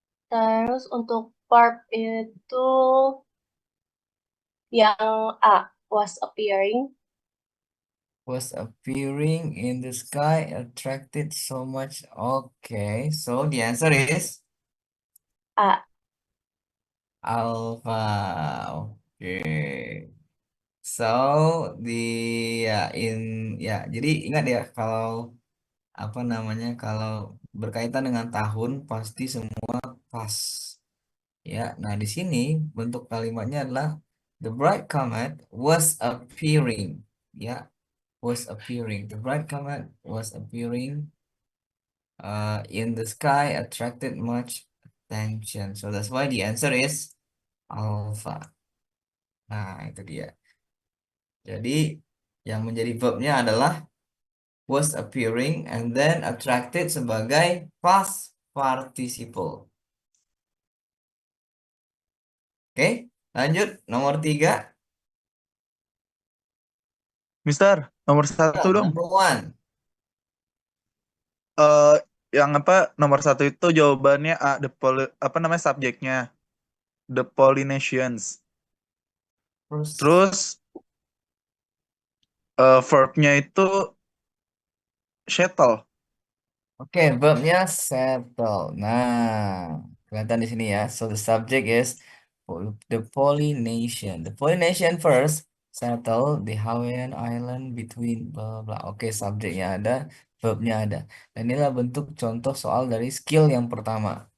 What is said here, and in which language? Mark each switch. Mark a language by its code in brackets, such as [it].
[id] Terus untuk verb itu yang A, was appearing. [en] Was appearing in the sky attracted so much. Okay, so the answer is A. alpha. Okay. [id] So the ya in ya jadi ingat ya kalau apa namanya kalau berkaitan dengan tahun pasti semua pas. Ya, nah di sini bentuk kalimatnya adalah the bright comet was appearing. [en] Ya, was appearing. The bright comet was appearing in the sky attracted much attention. So that's why the answer is alpha. [id] Nah, itu dia. Jadi yang menjadi verbnya adalah was appearing and then attracted sebagai past participle. Oke, lanjut nomor tiga. Mister, nomor satu dong. [en] number one. [id] Eh, yang apa? Nomor satu itu jawabannya A, apa namanya subjeknya? [en] The Polynesians. [id] Terus Terus verbnya itu shuttle. Oke, verbnya settle. Nah, kelihatan di sini ya. [en] So the subject is the Polynesian. The Polynesian first settle the Hawaiian Island between blah blah. [id] Oke, subjeknya ada, verbnya ada. Dan inilah bentuk contoh soal dari skill yang pertama.